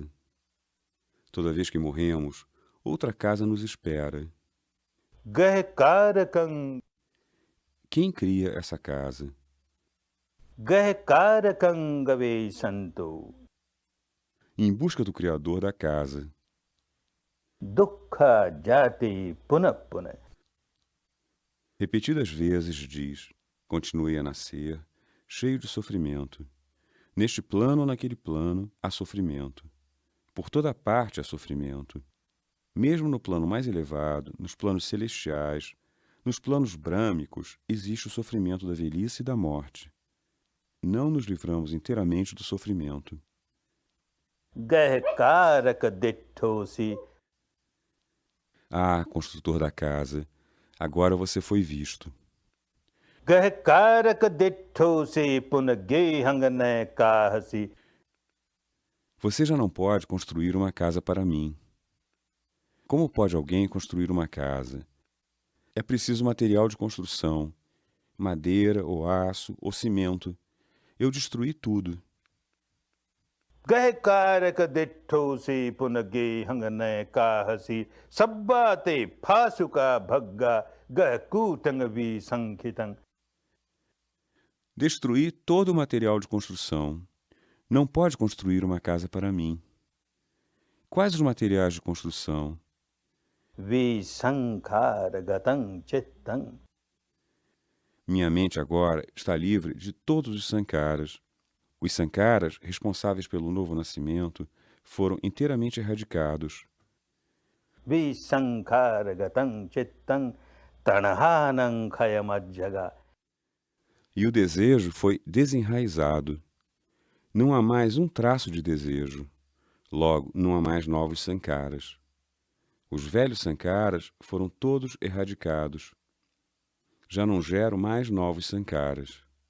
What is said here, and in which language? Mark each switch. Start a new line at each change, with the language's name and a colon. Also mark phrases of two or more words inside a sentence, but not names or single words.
Portuguese: Toda vez que morremos, outra casa nos espera.
Pali: Gahkarakang.
Portuguese: Quem cria essa casa?
Pali: Gahkarakangave santo.
Portuguese: Em busca do Criador da casa.
Pali: Dukkha jati punapuna.
Portuguese: Repetidas vezes diz: continuei a nascer, cheio de sofrimento. Neste plano ou naquele plano, há sofrimento. Por toda parte há sofrimento. Mesmo no plano mais elevado, nos planos celestiais, nos planos brâmicos, existe o sofrimento da velhice e da morte. Não nos livramos inteiramente do sofrimento.
Pali: Gahkaraka dittosi.
Portuguese: Ah, construtor da casa, agora você foi visto.
Pali: Gahkaraka dittosi punage hangane kahasi.
Portuguese: Você já não pode construir uma casa para mim. Como pode alguém construir uma casa? É preciso material de construção, madeira, ou aço, ou cimento. Eu destruí tudo.
Pali: Gahkaraka dittosi punage hangane kahasi. Sabbate phasuka bhagga gahkutang visankitang.
Portuguese: Destruí todo o material de construção. Não pode construir uma casa para mim. Quais os materiais de construção?
Pali: Visankaragatam chittang.
Portuguese: Minha mente agora está livre de todos os sankaras. Os sankaras, responsáveis pelo novo nascimento, foram inteiramente erradicados.
Pali: Visankaragatam chittang tanahanam kayamajjaga.
Portuguese: E o desejo foi desenraizado. Não há mais um traço de desejo. Logo, não há mais novos sankaras. Os velhos sankaras foram todos erradicados. Já não gero mais novos sankaras.